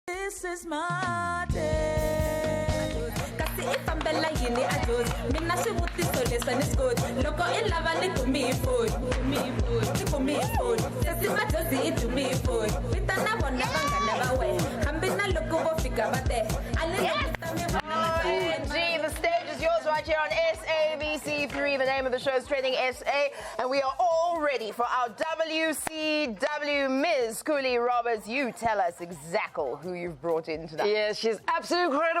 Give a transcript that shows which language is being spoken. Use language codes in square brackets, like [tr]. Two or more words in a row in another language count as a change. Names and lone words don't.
[en] this is my day. [ts] Kasi ifambela yini ados, mina swivutiso leswi ni swi koti. Loko I lava ni kumi phone, ni kumi phone. Sesi majozi I tumi phone. Vitana vona vangana va wena, hambi na loko vo fika va te. [en] OMG, the stage is yours right here on SABC3. The name of the show is Trending SA, and we are all ready for our WCW. Ms. Cooley Roberts, you tell us exactly who you've brought in tonight. Yes, she's absolutely incredible.